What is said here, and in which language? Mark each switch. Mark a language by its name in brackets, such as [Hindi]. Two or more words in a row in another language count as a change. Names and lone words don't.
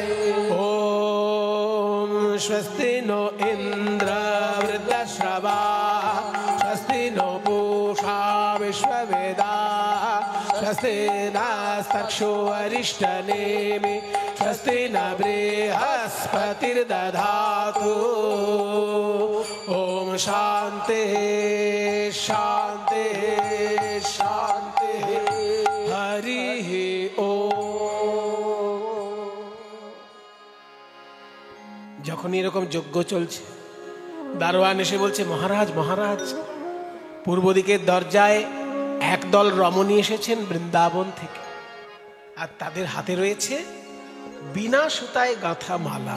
[Sanskrit] ओम स्वस्ति नो इन्द्र वृद्धश्रवा स्वस्ति नो पूषा विश्ववेदाः स्वस्ति नस्तक्षो अरिष्टनेमि स्वस्ति न बृहस्पतिर्दधातु ओम शांति शांति शांति हरि ओम। [Bangla] যখন এরকম যজ্ঞ চলছে, দারোয়ান এসে বলছে, মহারাজ মহারাজ, পূর্ব দিকের দরজায় একদল রমণী এসেছেন বৃন্দাবন থেকে, আর তাদের হাতে রয়েছে বিনা সুতায় গাঁথা মালা।